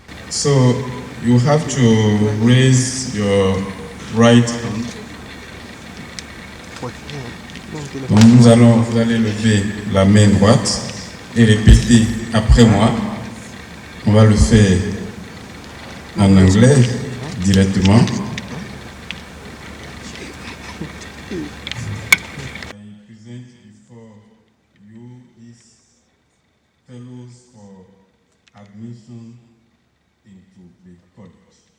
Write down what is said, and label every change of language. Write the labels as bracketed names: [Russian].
[English] So you have to raise your right hand. [French] Donc vous allez lever la main droite et répéter après moi. On va le faire en anglais directement. [English] I present before you these fellows for admission into the college.